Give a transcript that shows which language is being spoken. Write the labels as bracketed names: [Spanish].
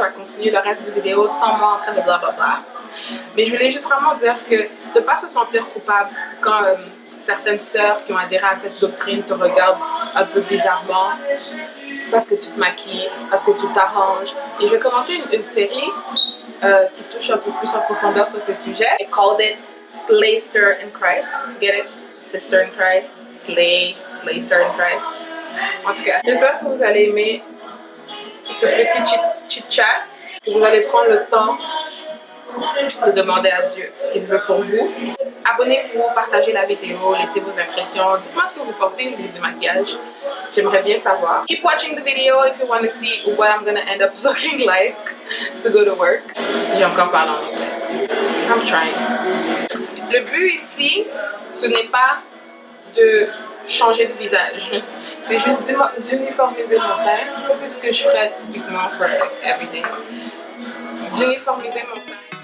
[French] On va continuer le reste de la vidéo sans moi en train de blablabla. Mais je voulais juste vraiment dire que de ne pas se sentir coupable quand certaines sœurs qui ont adhéré à cette doctrine te regardent un peu bizarrement parce que tu te maquilles, parce que tu t'arranges. Et je vais commencer une série qui touche un peu plus en profondeur sur ce sujet. [English] I called it Slayster in Christ. Get it? Sister in Christ. Slayster in Christ. [French] En tout cas, j'espère que vous allez aimer ce petit chit-chat, que vous allez prendre le temps de demander à Dieu ce qu'il veut pour vous. Abonnez-vous, partagez la vidéo, laissez vos impressions. Dites-moi ce que vous pensez du maquillage. J'aimerais bien savoir. [English] Keep watching the video if you want to see what I'm going to end up looking like to go to work. [French] J'ai encore parlé en anglais. [English] I'm trying. [French] Le but ici, ce n'est pas de changer de visage. C'est juste d'uniformiser mon teint. Ça, c'est ce que je ferais typiquement [English] for everyday. [French] D'uniformiser mon teint.